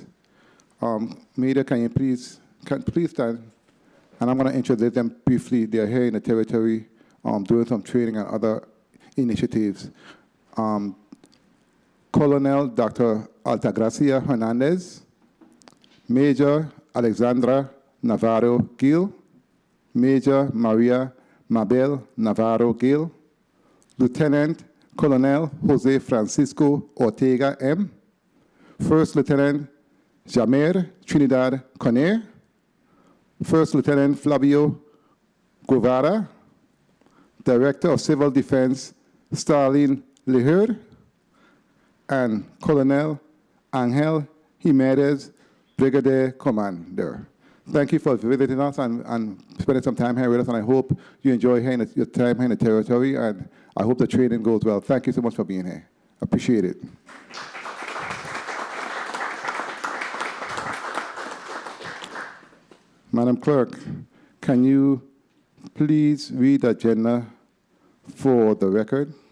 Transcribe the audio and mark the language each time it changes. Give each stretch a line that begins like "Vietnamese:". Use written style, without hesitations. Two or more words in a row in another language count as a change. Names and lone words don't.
English: Maida, can you please stand? And I'm going to introduce them briefly. They're here in the territory doing some training and other initiatives. Colonel Dr. Altagracia Hernandez, Major Alexandra Navarro Gil, Major Maria Mabel Navarro Gil, Lieutenant Colonel Jose Francisco Ortega M, First Lieutenant Jamer Trinidad Conner, First Lieutenant Flavio Guevara, Director of Civil Defense Starlene Leher, and Colonel Angel Jimenez, Brigadier Commander. Thank you for visiting us and spending some time here with us, and I hope you enjoy your time here in the territory, and I hope the training goes well. Thank you so much for being here. Appreciate it. Madam Clerk, can you please read the agenda for the record?